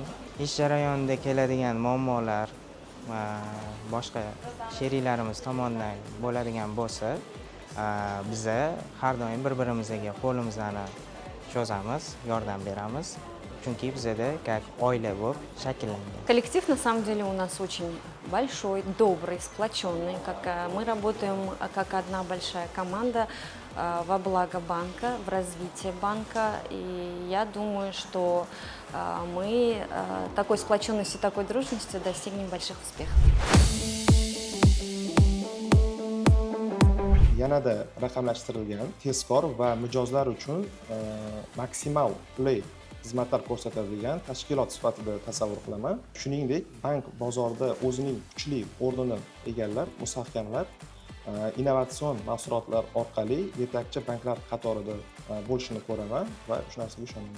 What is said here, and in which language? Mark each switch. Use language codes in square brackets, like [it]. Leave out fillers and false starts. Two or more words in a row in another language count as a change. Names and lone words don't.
[uz] Ish jarayonida keladigan muammolar boshqa sheriklarimiz tomonidan bo'ladigan bo'lsa, biza har doim bir-birimizga qo'limizni cho'zamiz, yordam beramiz. Chunki bizada как oila bo'lib shakllangan. [ru] Коллектив на самом деле у нас очень большой, добрый, сплоченный. Мы работаем как одна большая команда. во благо банка, в развитие банка. И я думаю, что мы такой сплоченностью, такой дружностью достигнем больших успехов. [uz] Yanada raqamlashtirilgan, tezkor va mijozlar uchun maksimal qulay xizmatlar ko'rsatadigan tashkilot sifatida tasavvur qilaman. Shuningdek, bank bozorda o'zining kuchli o'rnini egallab, mustahkamlab, innovatsion mahsulotlar orqali yetakchi banklar qatorida bo'lishini ko'raman va shu narsaga ishonaman.